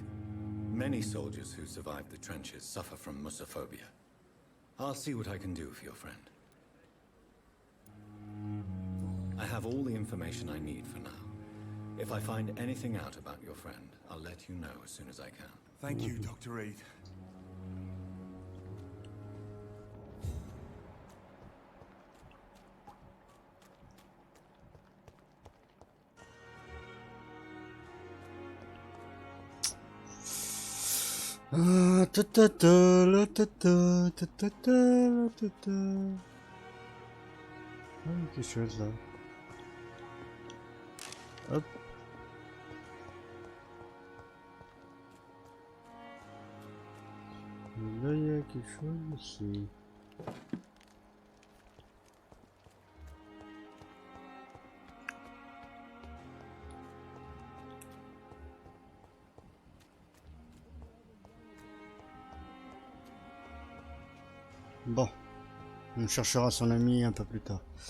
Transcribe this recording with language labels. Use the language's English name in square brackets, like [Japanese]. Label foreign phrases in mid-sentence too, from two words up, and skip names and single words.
[English] Many soldiers who survived the trenches suffer from musophobia. I'll see what I can do for your friend. I have all the information I need for now. If I find anything out about your friend, I'll let you know as soon as I can. Thank you, Dr. Reed. Ah, ta ta ta, la ta ta, ta ta ta, la ta ta. [French] Ah, il y a quelque chose là. Hop. Et là, il y a quelque chose aussi. Bon, on cherchera son ami un peu plus tard.